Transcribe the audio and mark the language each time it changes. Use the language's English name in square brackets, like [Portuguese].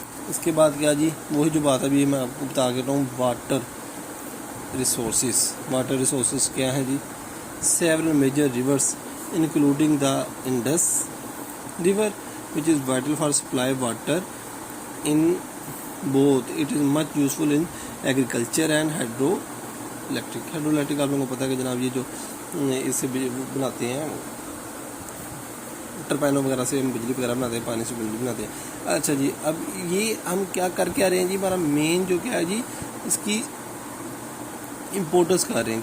[Urdu] اس کے بعد کیا جی وہی جو بات ابھی میں آپ کو بتا کے رہا ہوں واٹر ریسورسز کیا ہیں جی؟ [English] several major rivers including the Indus river which is vital for supply water in both. It is much useful in agriculture and hydroelectric. [Urdu] آپ لوگوں کو پتہ ہے کہ جناب یہ جو اس سے بناتے ہیں ٹربائنوں وغیرہ سے ہم بجلی وغیرہ بناتے ہیں، پانی سے بجلی بناتے ہیں. اچھا جی اب یہ ہم کیا کر کے آ رہے ہیں جی؟ ہمارا مین جو کیا ہے جی اس کی امپورٹنس کر رہے ہیں.